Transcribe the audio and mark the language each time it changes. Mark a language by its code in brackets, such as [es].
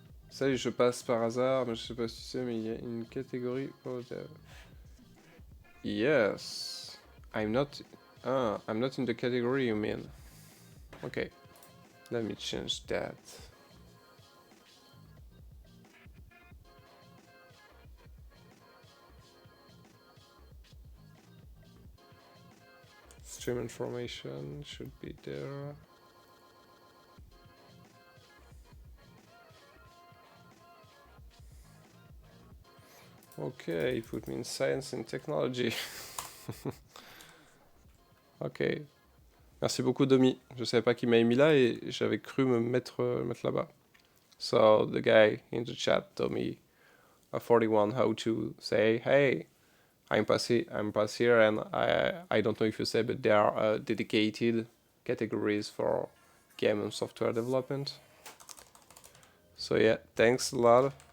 [fr] Salut, je passe par hasard, mais je sais pas si tu sais, mais il y a une catégorie pour dev. [en] Yes, I'm not in the category, you mean? Okay, let me change that. Stream information should be there. Okay, put me in science and technology. [fr] Ok. Merci beaucoup, Domi. Je savais pas qu'il m'avait mis là et j'avais cru me mettre là-bas. [en] So the guy in the chat told me a 41 how to say, hey, I'm pass here, and I don't know if you say, but they are dedicated categories for game and software development. So yeah, thanks a lot.